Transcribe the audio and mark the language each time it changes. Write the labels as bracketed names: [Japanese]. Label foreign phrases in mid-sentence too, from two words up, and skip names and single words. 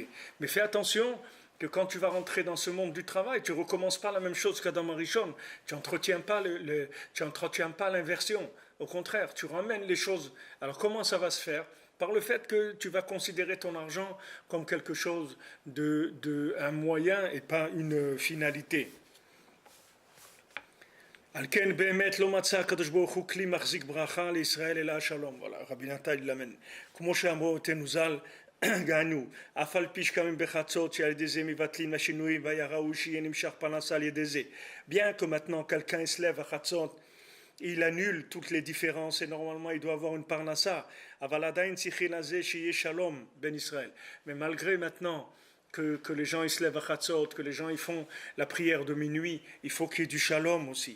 [French] Mais fais attention que quand tu vas rentrer dans ce monde du travail, tu ne recommences pas la même chose qu'Adam Arishon. Tu n'entretiens pas l'inversion. Au contraire, tu ramènes les choses. Alors comment ça va se faire? Par le fait que tu vas considérer ton argent comme quelque chose un moyen et pas une finalité. [Hebrew] על כן באמת לא מצא הקדוש ברוך הוא כלי מחזיק ברכה לישראל אלא שלום. [French] Voilà, Rabbi Nata il l'amène. [Hebrew] כמו שאמרו תנוזל גענו, אף על פי שקמים בחצות שעל ידי זה מבטלים השינויים והיה ראוי שיהיה נמשך פרנסה על ידי זה. [French] Bien que maintenant quelqu'un se lève à Chatzot, il annule toutes les différences et normalement il doit avoir une parnassa. Ben Israël. Mais malgré maintenant que les gens ils se lèvent à Chatzot, que les gens ils font la prière de minuit, il faut qu'il y ait du shalom aussi.